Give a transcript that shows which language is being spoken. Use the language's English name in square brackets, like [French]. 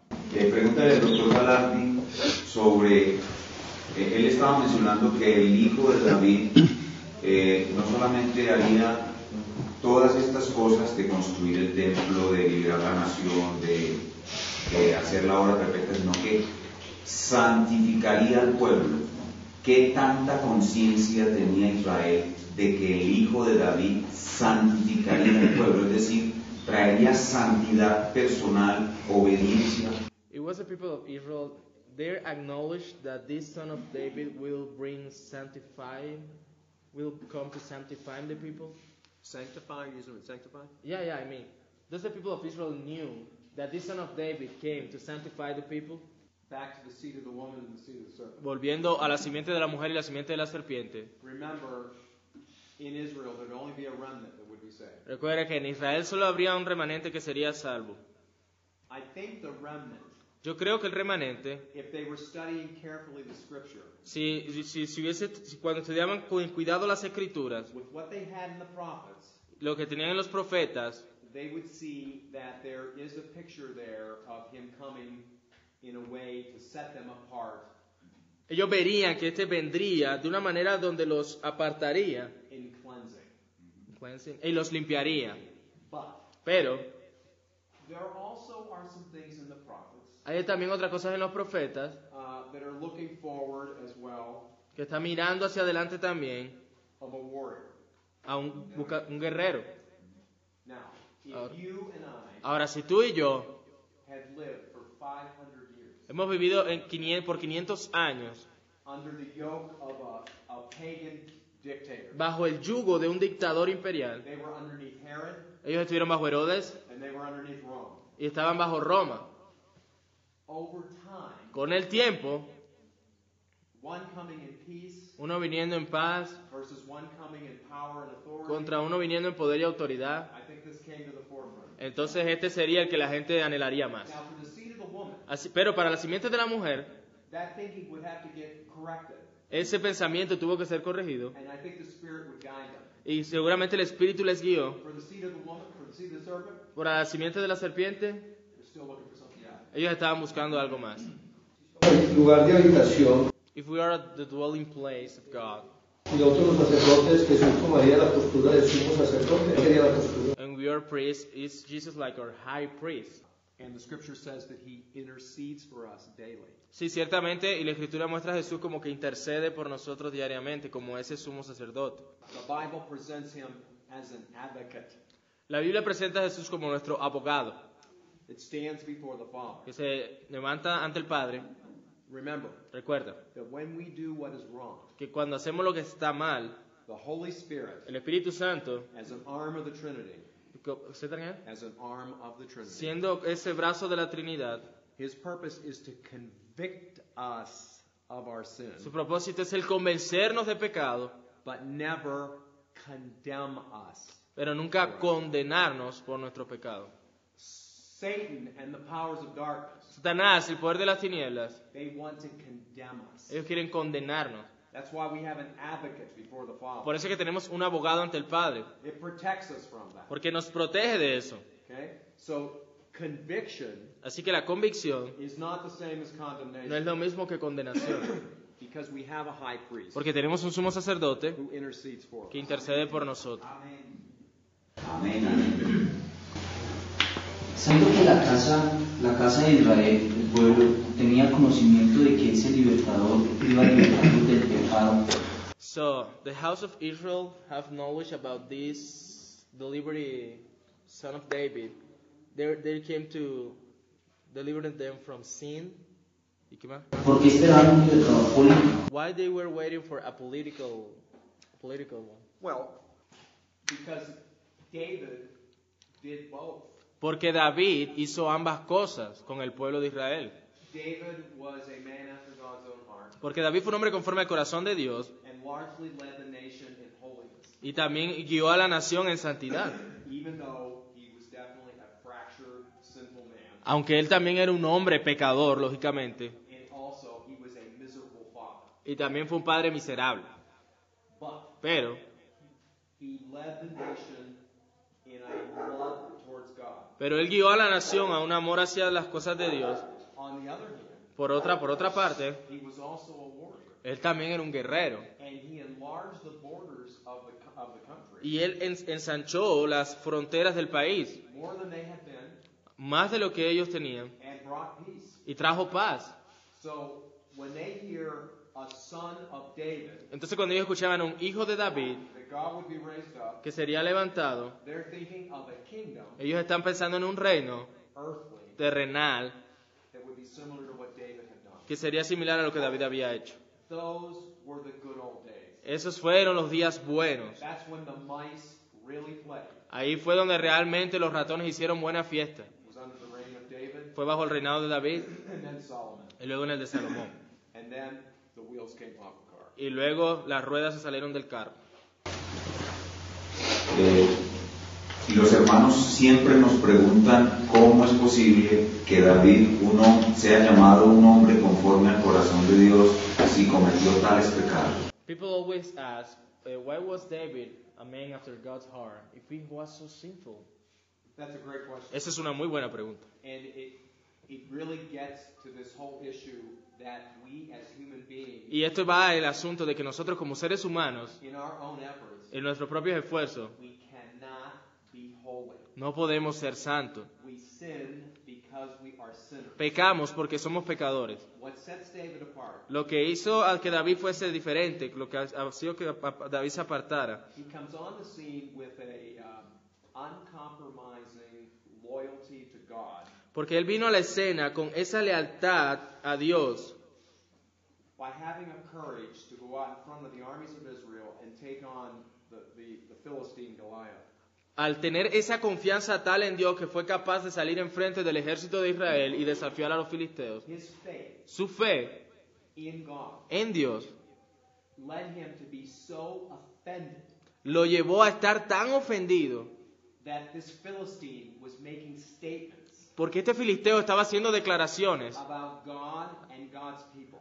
[Spanish] Pregunta del doctor Galardi sobre, él estaba mencionando que el hijo de David no solamente haría todas estas cosas de construir el templo, de liberar la nación, de hacer la obra perfecta, sino que santificaría al pueblo. ¿Qué tanta conciencia tenía Israel de que el hijo de David santificaría al pueblo? Es decir, traería santidad personal, obediencia. [English] It was the people of Israel, they acknowledged that this son of David will come to sanctify the people. Sanctify, using it sanctify? Yeah, I mean, those the people of Israel knew that this son of David came to sanctify the people. Back to the seed of the woman and the seed of the serpent. [Spanish] Volviendo a la simiente de la mujer y la simiente de la serpiente. [English] Remember, in Israel there'd only be a remnant that would be saved. [Spanish] Recuerda que en Israel solo habría un remanente que sería salvo. [English] I think the remnant, [Spanish] Yo creo que el remanente, [English] if they were studying carefully the scripture, [Spanish] cuando estudiaban con cuidado las escrituras, [English] with what they had in the prophets, [Spanish] lo que tenían en los profetas, [English] they would see that there is a picture there of him coming in a way to set them apart [Spanish] ellos verían que este vendría de una manera donde los apartaría [English] in cleansing. [Spanish] y los limpiaría. [English] But [Spanish] Pero [English] there also are some things in the prophets [Spanish] hay también otras cosas en los profetas [English] that are looking forward as well [Spanish] que están mirando hacia adelante también [English] of a warrior. [Spanish] a un guerrero. [English] Now, if [Spanish] Ahora- [English] you and I [Spanish] Ahora, si tú y yo [English] had lived for 500 years [Spanish] hemos vivido por 500 años [English] under the yoke of a pagan dictator, [Spanish] bajo el yugo de un dictador imperial, [English] they were underneath Herod [Spanish] ellos estuvieron bajo Herodes [English] and they were underneath Rome. [Spanish] y estaban bajo Roma. [English] Over time, [Spanish] Con el tiempo, [English] one coming in peace [Spanish] uno viniendo en paz [English] versus one coming in power and authority, [Spanish] contra uno viniendo en poder y autoridad, [English] I think this came to the forefront. [Spanish] entonces este sería el que la gente anhelaría más. [English] Now, for the seed of the woman, [Spanish] Pero para la simiente de la mujer, [English] that thinking would have to get corrected, [Spanish] ese pensamiento tuvo que ser corregido [English] and I think the Spirit would guide them. [Spanish] y seguramente el Espíritu les guió. [English] For the seed of the woman, for the seed of the serpent, [Spanish] Para la simiente de la serpiente, [English] they're still looking for something else. [Spanish] ellos estaban buscando algo más. El lugar de habitación, [English] If we are at the dwelling place of God, [Spanish] y nosotros los sacerdotes, Jesús tomaría la postura de sumo sacerdote, ¿qué sería la postura? [English] and we are priests, is Jesus like our high priest? And the Scripture says that He intercedes for us daily. [Spanish] Sí, ciertamente, y la Escritura muestra a Jesús como que intercede por nosotros diariamente, como ese sumo sacerdote. [English] The Bible presents Him as an advocate [Spanish] La Biblia presenta a Jesús como nuestro abogado, [English] that stands before the Father. [Spanish] que se levanta ante el Padre. [English] Remember [Spanish] Recuerda [English] that when we do what is wrong, [Spanish] que cuando hacemos lo que está mal, [English] the Holy Spirit, [Spanish] el Espíritu Santo, [English] as an arm of the Trinity, [Spanish] ¿sí, [English] as an arm of the Trinity, [Spanish] siendo ese brazo de la Trinidad, [English] His purpose is to convict us of our sin, [Spanish] su propósito es el convencernos de pecado, [English] but never condemn us. [Spanish] pero nunca condenarnos por nuestro pecado. [English] Satan and the powers of darkness, [Spanish] Satanás, el poder de las tinieblas, [English] they want to condemn us. [Spanish] ellos quieren condenarnos. [English] That's why we have an advocate before the Father. [Spanish] Por eso es que tenemos un abogado ante el Padre, [English] It protects us from that. [Spanish] porque nos protege de eso. [English] Okay? So conviction [Spanish] Así que la convicción [English] is not the same as [Spanish] no es [English] condemnation [Spanish] lo mismo que condenación, [English] because we have a high priest [Spanish] porque tenemos un sumo sacerdote [English] who intercedes for [Spanish] que [English] us. [Spanish] intercede por nosotros. Amén. Amén, amén. Sabiendo que la casa de Israel, el pueblo, tenía conocimiento de que ese libertador iba a libertarlos del pecado. [English] So, the house of Israel have knowledge about this delivery son of David. They came to deliver them from sin. [Spanish] ¿Y qué más? Porque esperaban un libertador político. [English] Why they were waiting for a political one? Well, because David did both. [Spanish] Porque David hizo ambas cosas con el pueblo de Israel. [English] David was a man after God's own heart [Spanish] Porque David fue un hombre conforme al corazón de Dios [English] and largely led the nation in holiness, [Spanish] y también guió a la nación en santidad. [English] even though he was definitely a fractured, sinful man, [Spanish] Aunque él también era un hombre pecador, lógicamente, [English] and also he was a miserable father. [Spanish] y también fue un padre miserable. [English] But [Spanish] Pero [English] he led the nation in a love towards God. [Spanish] él guió a la nación a un amor hacia las cosas de Dios. [English] On the other hand, [Spanish] Por otra parte, [English] he was also a warrior, [Spanish] él también era un guerrero. [English] and he enlarged the borders of the country [Spanish] Y él ensanchó las fronteras del país, [English] more than they had been, [Spanish] más de lo que ellos tenían, [English] and brought peace. [Spanish] y trajo paz. [English] So when they hear a son of David, [Spanish] Entonces cuando ellos escuchaban a un hijo de David [English] that God would be raised up, [Spanish] que sería levantado, [English] they're thinking of a kingdom, [Spanish] ellos están pensando en un reino [English] earthly, [Spanish] terrenal [English] that would be similar to what David had done. [Spanish] que sería similar a lo que David había hecho. [English] Those were the good old days. [Spanish] Esos fueron los días buenos. [English] That's when the mice really played. [Spanish] Ahí fue donde realmente los ratones hicieron buena fiesta. [English] It was under the reign of David [Spanish] Fue bajo el reinado de David [English] and then Solomon. [Spanish] y luego en el de Salomón. [English] And then the wheels came off the car. [Spanish] Y luego las ruedas se salieron del carro. Y los hermanos siempre nos preguntan cómo es posible que David sea llamado un hombre conforme al corazón de Dios si cometió tales pecados. [English] People always ask, why was David a man after God's heart if he was so sinful? That's a great question. [Spanish] Esa es una muy buena pregunta. [English] And it really gets to this whole issue that we as human beings, [Spanish] Y esto va al asunto de que nosotros como seres humanos, [English] in our own efforts, [Spanish] en nuestros propios esfuerzos, [English] we cannot be holy. [Spanish] no podemos ser santos. [English] We sin because we are sinners. [Spanish] Pecamos porque somos pecadores. [English] What sets David apart, [Spanish] Lo que hizo a que David fuese diferente, lo que ha sido que David se apartara, [English] he comes on the scene with a uncompromising loyalty to God [Spanish] porque él vino a la escena con esa lealtad a Dios, [English] by having a courage to go out in front of the armies of Israel and take on the Philistine Goliath. [Spanish] al tener esa confianza tal en Dios que fue capaz de salir enfrente del ejército de Israel y desafiar a los filisteos. [English] His faith [Spanish] Su fe [English] in God [Spanish] en Dios [English] led him to be so offended [Spanish] lo llevó a estar tan ofendido [English] that this Philistine was making statements [Spanish] porque este filisteo estaba haciendo declaraciones [English] about God and God's people.